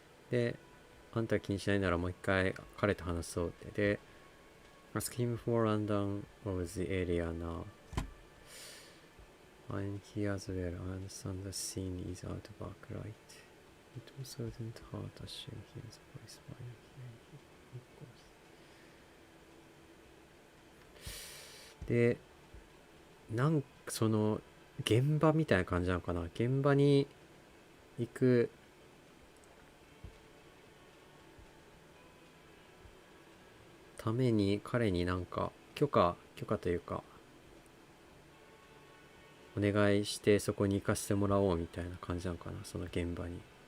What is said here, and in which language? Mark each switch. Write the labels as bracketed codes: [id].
[ja] で、あんた気にしないならもう一回彼と話そうって。 [en] で、ask him for rundown of the area now. I'm here as well. I understand the scene is out back, right? It also isn't hard to assume he is a police man. Of course. [ja] で、その現場みたいな感じなのかな。現場に行くために彼になんか許可というかお願いしてそこに行かせてもらおうみたいな感じなのかな、その現場に。